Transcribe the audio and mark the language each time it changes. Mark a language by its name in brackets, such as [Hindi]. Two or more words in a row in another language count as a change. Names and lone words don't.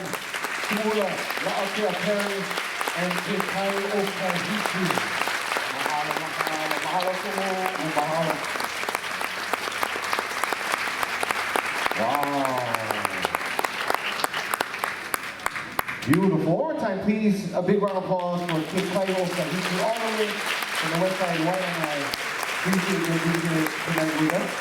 [English] Kumu Hula Laʻakea Perry and Kahiko Kumu. [Hawaiian] Mahalo, mahalo, mahalo Kumu, mahalo. [English] Wow. Beautiful. One more time, please. A big round of applause for Kahiko Kumu all the way from the west side, right on my. Appreciate your being here tonight with us.